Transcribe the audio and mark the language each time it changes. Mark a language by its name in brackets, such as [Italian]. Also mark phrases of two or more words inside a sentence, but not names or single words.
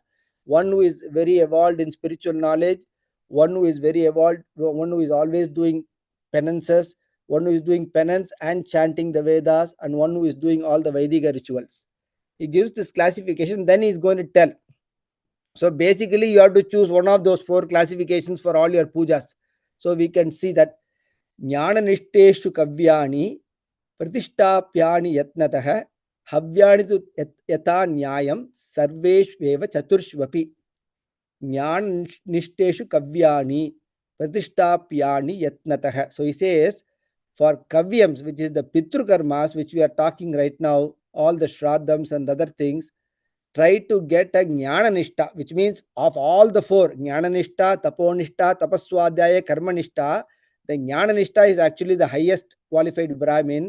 [English] One who is very evolved in spiritual knowledge, one who is very evolved, one who is always doing penances, one who is doing penance and chanting the Vedas, and one who is doing all the Vedic rituals. He gives this classification, then he is going to tell. So basically, you have to choose one of those 4 classifications for all your pujas. So we can see that [Sanskrit] Jnana Nishteshu Kavyani Pratishtapyani Yatnatah Havyani tu Yata Nyayam Sarveshveva Chaturshvapi. Jnana Nishteshu Kavyani Pratishtapyani Yatnatah. [English] So he says, for Kavyams, which is the [Sanskrit] Pitru Karmas, [English] which we are talking right now, all the Shraddhams and other things, try to get a [Sanskrit] Jnana Nishtha, [English] which means of all the 4, [Sanskrit] Jnana Nishtha, Taponishta, Tapaswadhyaya, Karma Nishtha, [English] the [Sanskrit] Jnana Nishtha [English] is actually the highest qualified Brahmin.